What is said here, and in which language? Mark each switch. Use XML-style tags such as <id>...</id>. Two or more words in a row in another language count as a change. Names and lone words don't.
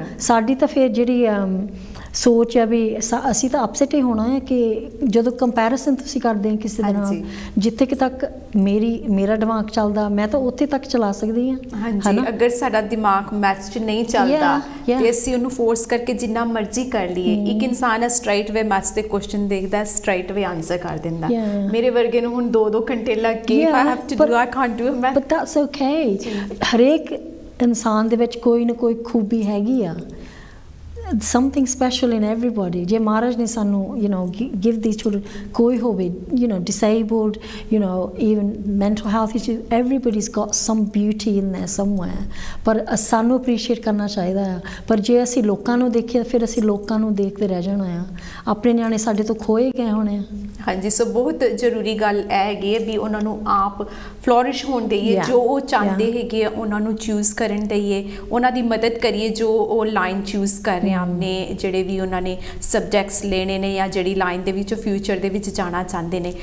<pa>ਸਾਡੀ ਤਾਂ ਫਿਰ ਜਿਹੜੀ ਸੋਚ ਆ ਵੀ ਅਸੀਂ ਤਾਂ ਅਪਸੈਟ ਹੀ ਹੋਣਾ ਹੈ ਕਿ ਜਦੋਂ ਕੰਪੈਰੀਜ਼ਨ ਤੁਸੀਂ ਕਰਦੇ ਹੋ ਕਿਸੇ ਦੇ ਨਾਲ, ਜਿੱਥੇ ਕਿ ਤੱਕ ਮੇਰਾ ਦਿਮਾਗ ਚੱਲਦਾ ਮੈਂ ਤਾਂ ਉੱਥੇ ਤੱਕ ਚਲਾ ਸਕਦੀ ਹਾਂ। ਹਾਂਜੀ, ਅਗਰ ਸਾਡਾ ਦਿਮਾਗ ਮੈਥ 'ਚ ਨਹੀਂ ਚੱਲਦਾ ਤੇ ਅਸੀਂ ਉਹਨੂੰ ਫੋਰਸ ਕਰਕੇ ਜਿੰਨਾ ਮਰਜ਼ੀ ਕਰ ਲਈਏ, ਇੱਕ ਇਨਸਾਨ</pa> <en>straight way</en> <pa>ਮੈਥਸ ਦੇ ਕੁਐਸਚਨ ਦੇਖਦਾ,</pa> <en>straight way answer</en> <pa>ਕਰ ਦਿੰਦਾ। ਮੇਰੇ ਵਰਗੇ ਨੂੰ ਹੁਣ 2-2 ਘੰਟੇ ਲੱਗ ਗਏ,</pa> <en>I have to do, I can't do math, but that's okay।</en> <pa>ਹਰੇਕ ਇਨਸਾਨ ਦੇ ਵਿੱਚ ਕੋਈ ਨਾ ਕੋਈ ਖੂਬੀ ਹੈਗੀ ਆ,</pa> <en>something special in everybody।</en> <pa>ਜੇ ਮਹਾਰਾਜ ਨੇ ਸਾਨੂੰ</pa> <en>you know give these children,</en> <pa>ਕੋਈ ਹੋਵੇ</pa> <en>you know disabled, you know even mental health issues, everybody's got some beauty in there somewhere,</en> <pa>ਪਰ ਸਾਨੂੰ appreciate ਕਰਨਾ ਚਾਹੀਦਾ ਆ। ਪਰ ਜੇ ਅਸੀਂ ਲੋਕਾਂ ਨੂੰ ਦੇਖੀਏ ਫਿਰ ਅਸੀਂ ਲੋਕਾਂ ਨੂੰ ਦੇਖਦੇ ਰਹਿ ਜਾਣਾ ਆ, ਆਪਣੇ ਨਿਆਣੇ ਸਾਡੇ ਤੋਂ ਖੋਏ ਗਏ ਹੋਣੇ ਆ। ਹਾਂਜੀ, ਸੋ ਬਹੁਤ ਜ਼ਰੂਰੀ ਗੱਲ ਇਹ ਹੈਗੀ ਹੈ ਵੀ ਉਹਨਾਂ ਨੂੰ ਆਪ ਫਲੋਰਿਸ਼ ਹੋਣ ਦੇਈਏ, ਜੋ ਉਹ ਚਾਹੁੰਦੇ ਹੈਗੇ ਉਹਨਾਂ ਨੂੰ ਚੂਜ਼ ਕਰਨ ਦੇਈਏ, ਉਹਨਾਂ ਦੀ ਮਦਦ ਕਰੀਏ ਜੋ ਉਹ ਲਾਈਨ ਚੂਜ਼ ਕਰ ਰਹੇ ਆਪਣੇ, ਜਿਹੜੇ ਵੀ ਉਹਨਾਂ ਨੇ ਸਬਜੈਕਟਸ ਲੈਣੇ ਨੇ ਜਾਂ ਜਿਹੜੀ ਲਾਈਨ ਦੇ ਵਿੱਚ ਫਿਊਚਰ ਦੇ ਵਿੱਚ ਜਾਣਾ ਚਾਹੁੰਦੇ ਨੇ।</pa>